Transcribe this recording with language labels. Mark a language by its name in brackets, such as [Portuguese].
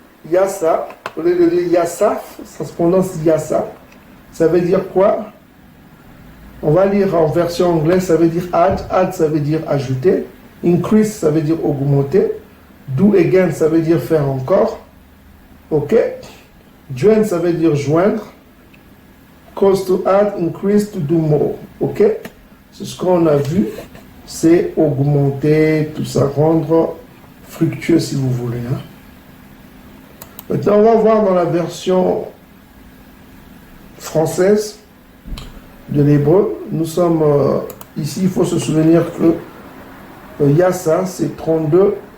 [French] Yassa, au lieu de dire Yassaf, ça se prononce Yassa. Ça veut dire quoi? On va lire en version anglaise, ça veut dire add. Add, ça veut dire ajouter. Increase, ça veut dire augmenter. [English] Do again, [French] ça veut dire faire encore. Ok? Join, ça veut dire joindre. [English] Cause to add, increase, to do more. [French] Ok? C'est ce qu'on a vu. C'est augmenter, tout ça, rendre fructueux si vous voulez. Hein? Maintenant, on va voir dans la version française de l'hébreu. Nous sommes ici, il faut se souvenir que Yassa, c'est 32-54.